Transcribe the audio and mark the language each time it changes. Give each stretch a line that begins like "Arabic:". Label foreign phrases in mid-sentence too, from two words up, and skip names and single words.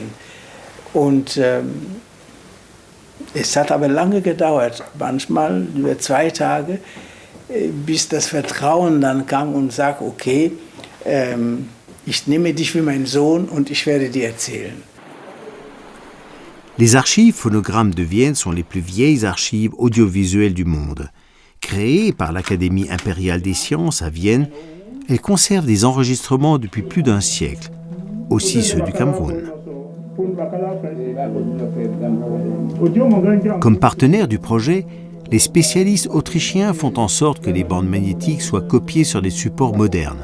German: Und es hat aber lange gedauert, manchmal über 2 Tage, bis das Vertrauen dann kam und sagte, okay, ich nehme dich wie mein Sohn und ich werde dir erzählen.
French: Les archives phonogrammes de Vienne sont les plus vieilles archives audiovisuelles du monde. Créées par l'Académie impériale des sciences à Vienne, elles conservent des enregistrements depuis plus d'1 siècle, aussi ceux du Cameroun. Comme partenaires du projet, les spécialistes autrichiens font en sorte que les bandes magnétiques soient copiées sur des supports modernes.